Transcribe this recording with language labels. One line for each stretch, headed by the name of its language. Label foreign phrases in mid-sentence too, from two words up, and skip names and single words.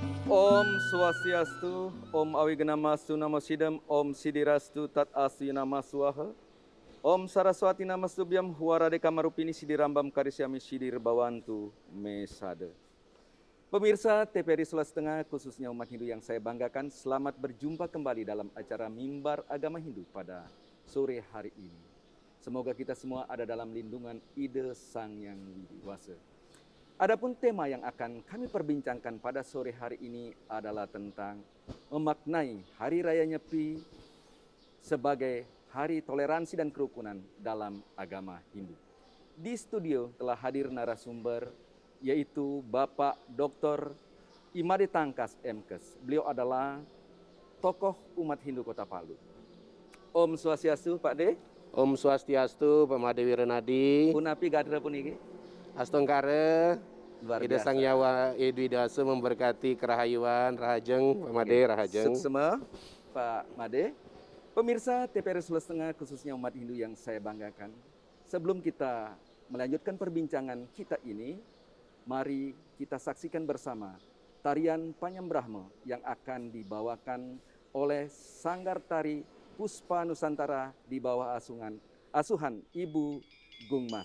Sanskrit: Om Swastiastu, Om Awiganamastu Namasidam, Om Sidirastu Tat Asu Nama Swaha, Om Saraswati Namastubyam Huarade Kamarupini Sidirambam Karisyami Sidir Bawantu Mesade.
Indonesian: Pemirsa TVRI Sulawesi Tengah, khususnya umat Hindu yang saya banggakan, selamat berjumpa kembali dalam acara Mimbar Agama Hindu pada sore hari ini. Semoga kita semua ada dalam lindungan ide Sang Yang Widi Wasa. Adapun tema yang akan kami perbincangkan pada sore hari ini adalah tentang memaknai Hari Raya Nyepi sebagai hari toleransi dan kerukunan dalam agama Hindu. Di studio telah hadir narasumber yaitu Bapak Dr. Imade Tangkas MKes. Beliau adalah tokoh umat Hindu Kota Palu. Om Swastiastu Pak De. Om Swastiastu, Pak Made Wiranadi.
Balinese: Punapi gadra puniki. Astongkare,
Indonesian: Luar Ida biasa. Sang Yawa Edwidasa memberkati kerahayuan, rahajeng, Pak Made, rahajeng. Suksema, Pak Made. Pemirsa TVRI Sulawesi Tengah, khususnya umat Hindu yang saya banggakan. Sebelum kita melanjutkan perbincangan kita ini, mari kita saksikan bersama tarian Panyambrahma yang akan dibawakan oleh Sanggar Tari Puspa Nusantara di bawah asuhan Ibu Gungmas.